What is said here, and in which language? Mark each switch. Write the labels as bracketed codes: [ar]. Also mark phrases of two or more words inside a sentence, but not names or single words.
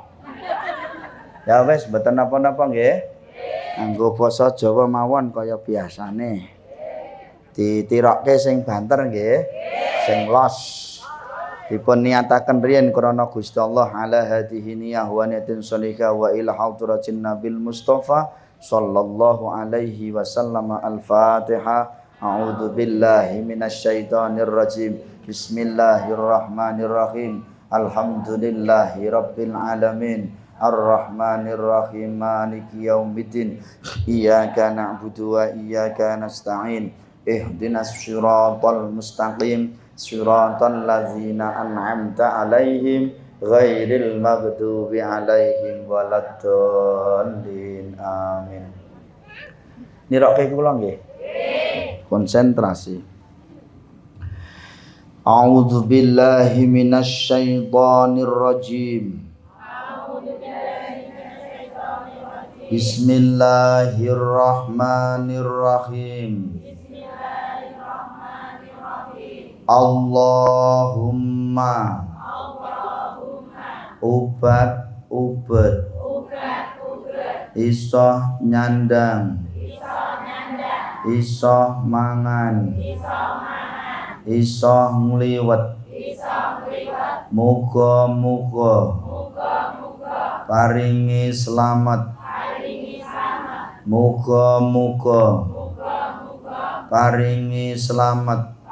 [jv] Ya wis mboten napa-napa nggih. Nganggo basa Jawa mawon kaya biasane. Ditirokke sing banter nggih, sing los. Dipun niataken riyen krana Gusti Allah [ar] على هذه النية ونية صالحة وإلى حضرة النبي المصطفى صلى الله عليه وسلم. الفاتحة. أعوذ بالله من الشيطان الرجيم. بسم الله الرحمن الرحيم. الحمد لله رب العالمين. الرحمن الرحيم. مالك يوم الدين. إياك نعبد وإياك نستعين. اهدنا الصراط المستقيم. صراط الذين أنعمت عليهم غير المغضوب عليهم ولا الضالين. [jv] Amin. Nirokke kula nggih. Konsentrasi. [ar] أعوذ بالله من الشيطان الرجيم. بسم الله الرحمن الرحيم. [jv] Allahumma ubat iso nyandang iso mangan iso ngliwet muga-muga paringi selamat muga-muga paringi selamat